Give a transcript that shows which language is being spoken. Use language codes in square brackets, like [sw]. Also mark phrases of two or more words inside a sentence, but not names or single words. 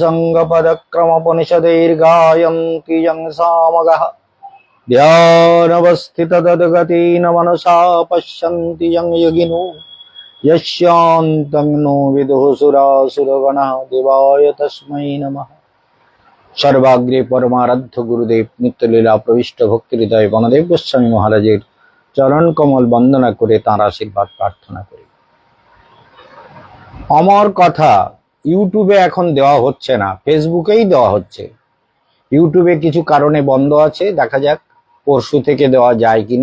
[sa] सङ्गपदक्रमोपनिषदैर्गायन्ति यं सामगाः ध्यानवस्थिततद्गतेन मनसा पश्यन्ति यं योगिनो यस्यान्तं नो विदुः सुरासुरगणः देवाय तस्मै नमः। [bn] সর্বাগ্রে পরমারাধ্য গুরুদেব নিত্যলীলা প্রবিষ্ট ভক্তিহৃদয় বনদেব গোস্বামী মহারাজের চরণ কমল বন্দনা করে তাঁর আশীর্বাদ প্রার্থনা করি। আমার কথা ইউটিউবে এখন দেওয়া হচ্ছে না, ফেসবুকেই দেওয়া হচ্ছে। ইউটিউবে কিছু কারণে বন্ধ আছে, দেখা যাক পরশু থেকে দেওয়া যায় কিনা।